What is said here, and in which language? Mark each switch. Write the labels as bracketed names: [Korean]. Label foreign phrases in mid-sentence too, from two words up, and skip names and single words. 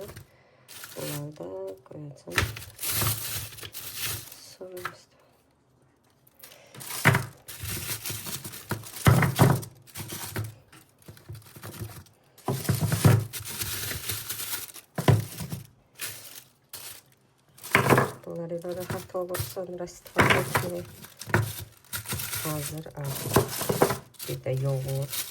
[Turkish] Bunları da koyacağım. Sonra bunları da rahat olur, [Azerbaijani] sonra istifadə etmək. Hazır artıq. Bir də yoğurt.